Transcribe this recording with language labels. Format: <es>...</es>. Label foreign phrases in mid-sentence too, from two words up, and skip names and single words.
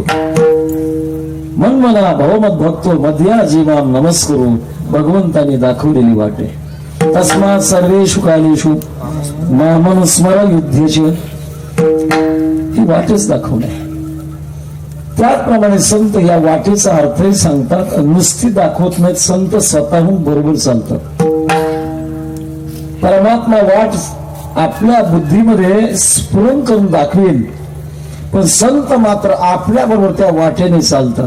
<sa>मन मना भवमत भक्तो मध्या जीवाम नमस्करू.</sa> <mr>भगवंताने दाखवलेली वाट आहे.</mr> <sa>तस्मात सर्वेषु कालेषु मामन स्मर युद्धेचे,</sa> <mr>ही वाटच दाखवणे. त्याचप्रमाणे संत या वाटेचा अर्थही सांगतात. नुसती दाखवत नाहीत, संत स्वतःहून बरोबर चालतात. परमात्मा वाट आपल्या बुद्धीमध्ये स्फुरण करून दाखवेल, पण संत मात्र आपल्या बरोबर त्या वाटेने चालतात.</mr>